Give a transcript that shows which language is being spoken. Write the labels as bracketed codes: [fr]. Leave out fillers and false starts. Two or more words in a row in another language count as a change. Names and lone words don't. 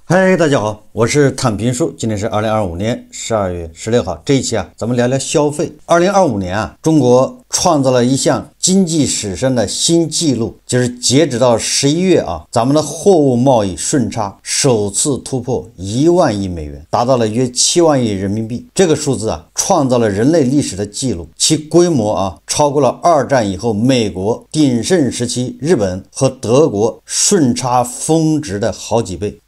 [zh] 嗨，大家好，我是躺平叔，今天是2025年12月16号。这一期咱们聊聊消费。2025年中国创造了一项经济史上的新纪錄，就是截止到11月咱们的貨物貿易順差首次突破1萬億美元，達到了約7萬億人民幣。這個數字創造了人類歷史的紀錄，其規模超過了二戰以後美國鼎盛時期日本和德國順差峰值的好幾倍。